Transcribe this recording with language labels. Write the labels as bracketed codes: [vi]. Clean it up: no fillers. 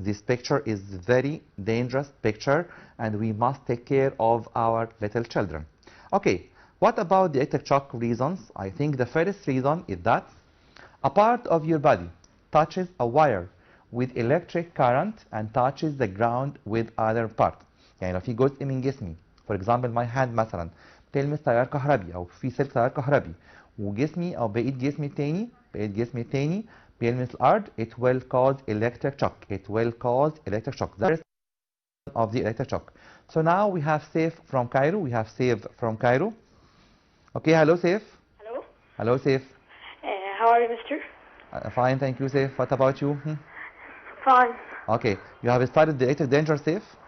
[en] This picture is very dangerous picture, and we must take care of our little children. Okay, what about the electric shock reasons? I think the first reason is that a part of your body touches a wire with electric current and touches the ground with other part. [ar] يعني لو في جزء من جسمي [en] for example my hand [ar] مثلا تلمس تيار كهربي او في سلك تيار كهربي وجسمي او بقية جسمي التاني بيلمس الارض, [en] it will cause electric shock. It will cause electric shock. That is of the electric shock. So now we have Saif from Cairo. Okay, hello Saif. Hello. Hello Saif. How are you, mister? Fine, thank you Saif. What about you? Fine. Okay, you have studied the electric danger, Saif?